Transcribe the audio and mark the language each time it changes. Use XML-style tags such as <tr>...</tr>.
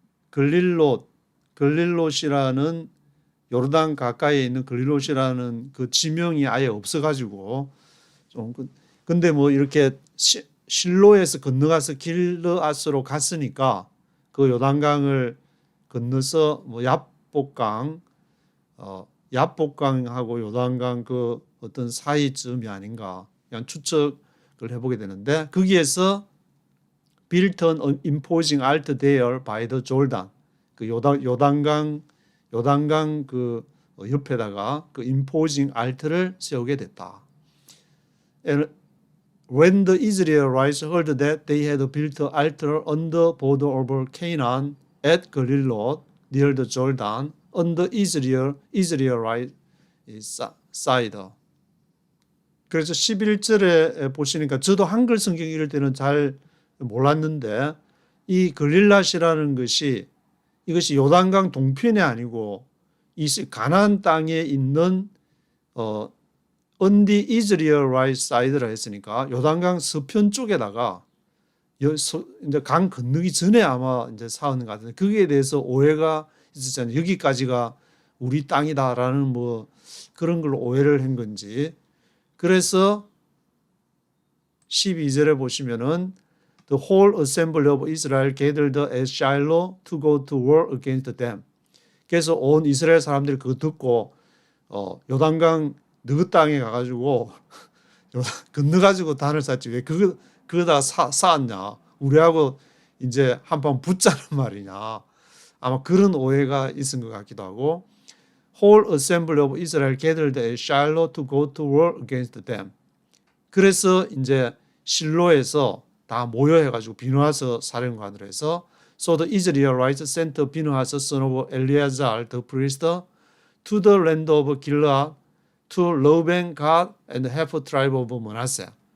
<ko>글릴롯이라는 요르단 가까이에 있는 글릴롯이라는 그 지명이 아예 없어가지고 좀 근데 뭐 이렇게 실로에서 건너가서 길르앗으로 갔으니까 그 요단강을 건너서 뭐 얍복강하고 요단강 그 어떤 사이쯤이 아닌가 그냥 추측을 해보게 되는데 거기에서</ko> <en>built an imposing altar there by the Jordan</en> <ko>그 요단강 그 옆에다가 그 imposing altar를 세우게 됐다.</ko> <en>And when the Israelites heard that they had built an altar on the border of Canaan at Gelilot near the Jordan on the Israelite side.</en> <ko>그래서 11절에 보시니까 저도 한글 성경 읽을 때는 잘 몰랐는데 이 글릴랏이라는 것이 이것이 요단강 동편이 아니고 이 가나안 땅에 있는 on the Israelite side라 했으니까 요단강 서편 쪽에다가 이제 강 건너기 전에 아마 이제 사은 것 같은데 거기에 대해서 오해가 있었잖아요. 여기까지가 우리 땅이다라는 뭐 그런 걸로 오해를 한 건지. 그래서 12절에 보시면은</ko> <en>The whole assembly of Israel gathered at Shiloh to go to war against them.</en> <ko>그래서 온 이스라엘 사람들이 그거 듣고 요단강 너희 땅에 가가지고 건너가지고 단을 쌓지 왜 그거다 쌓았냐 우리하고 이제 한판 붙자는 말이냐 아마 그런 오해가 있은 것 같기도 하고</ko> <en>whole assembly of Israel gathered at Shiloh to go to war against them.</en> <ko>그래서 이제 실로에서 다 모여해가지고 비누하스 사령관으로 해서</ko> <en>So the Israelites sent Pinhas son of Eleazar the priest to the land of Gilead to Reuben, Gad, and half tribe of Manasseh.</en>